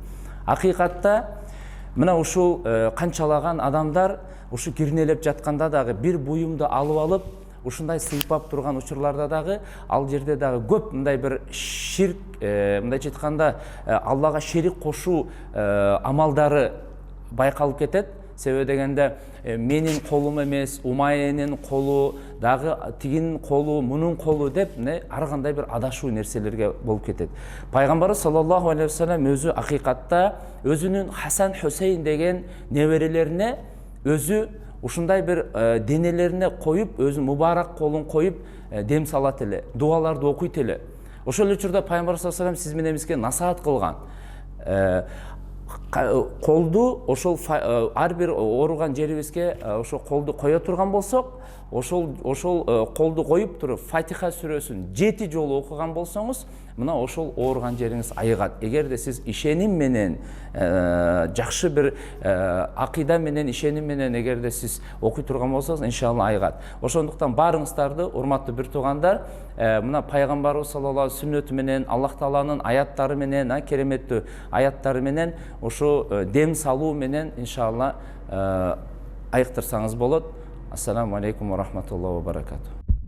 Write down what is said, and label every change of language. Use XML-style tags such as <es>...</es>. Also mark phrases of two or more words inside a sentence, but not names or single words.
<ky>Акыйкатта мына ушул канчалаган адамдар ушу кирнелеп жатканда дагы бир буюмду алып алып, ушундай сыйпап турган учурларда дагы ал жерде дагы көп мындай бир ширк, мындайча айтканда Аллага шерик кошуу амалдары байкалып кетет. Себеби дегенде менин колум эмес, Умайянын колу, дагы тигинин колу, мунун колу деп ар кандай бир адашуу нерселерге болуп кетет. Пайгамбар</ky> <ar>صلى الله عليه وسلم</ar> <ky>өзү акыйкатта өзүнүн Хасан Хусейн деген неберелерине өзү ушундай бир денелерине коюп, өзү мубарак колун коюп дем салат эле, дуаларды окуйт эле. Ошол учурда Пайгамбар</ky> <ar>صلى الله عليه وسلم</ar> <ky>сиз менен бизге насаат кылган. Колду ошол ар бир ооруган жерибизге ошол колду кое турган болсок, ошол колду коюп туруп Фатиха сүрөсүн 7 жолу окуган болсоңуз, мына ошол ооруган жериңиз айыгат. Эгерде сиз ишеним менен, жакшы бир акыйда менен, ишеним менен эгерде сиз окуй турган болсоңуз, иншалла айыгат. Ошондуктан баарыңыздарды, урматтуу бир туугандар, мына Пайгамбарыбыз</ky> <ar>صلى الله عليه</ar> <ky>сүннөтү менен, Аллах Тааланын аяттары менен, кереметтүү аяттары менен, ошо дем салуу менен иншалла айыктырсаңыз болот.</ky> <ar>السلام عليكم ورحمة الله وبركاته.</ar>